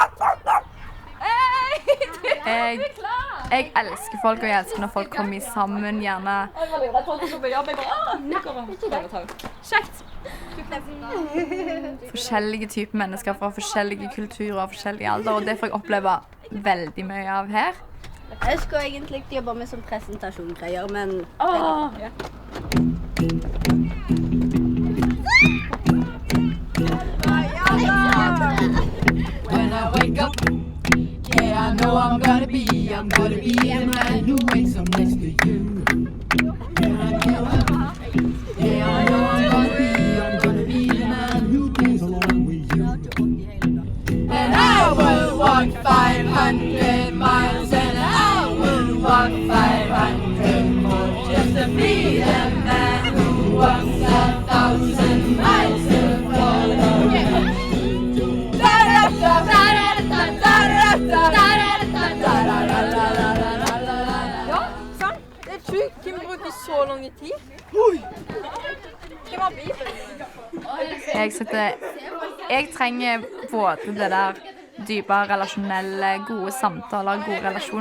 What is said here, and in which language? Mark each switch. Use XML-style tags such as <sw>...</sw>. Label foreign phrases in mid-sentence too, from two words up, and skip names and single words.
<no>Jeg elsker folk, og jeg elsker når folk kommer sammen, gjerne. Kjekt! Forskjellige typer mennesker fra forskjellige kulturer og forskjellige alder, og det får jeg oppleve veldig mye av her. Jeg skulle egentlig jobbe med sånn presentasjongreier, men...</no> <en>When I wake up, yeah, I know I'm gonna be a man who wakes up next to you. Yeah, I know I'm gonna be the man who goes along with you. And I will walk 500 miles, and I will walk 500 more just to be the man who walks 1,000 miles to follow.</en> <no>Ja, sant? Det er sjukt. Hvem bruker så lang tid? Hvem har Bibelen? Jeg trenger både det der dype, relasjonelle, gode samtaler, gode relasjoner.</no>